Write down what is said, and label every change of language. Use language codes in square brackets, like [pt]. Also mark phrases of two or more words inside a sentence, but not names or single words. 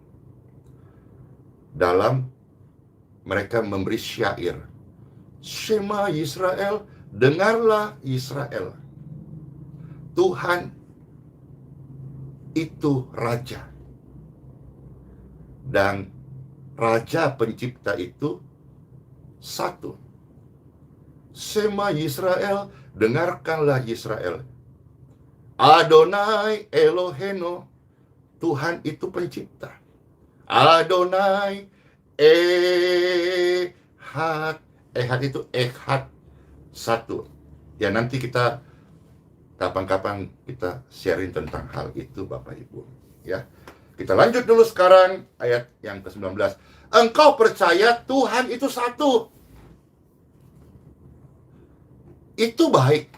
[id] Dalam mereka memberi syair, [he] שמע ישראל, [id] dengarlah Israel, Tuhan itu Raja. dan Raja Pencipta itu satu. [he] שמע ישראל, [id] dengarkanlah Yisrael. [he] אדוני אלוהינו, [id] Tuhan itu pencipta. [he] אדוני אחד. [id] Ehad itu Ehad, satu. Ya nanti kita kapan-kapan kita sharing tentang hal itu Bapak Ibu. Ya. Kita lanjut dulu sekarang ayat yang ke-19. Engkau percaya Tuhan itu satu. Itu baik.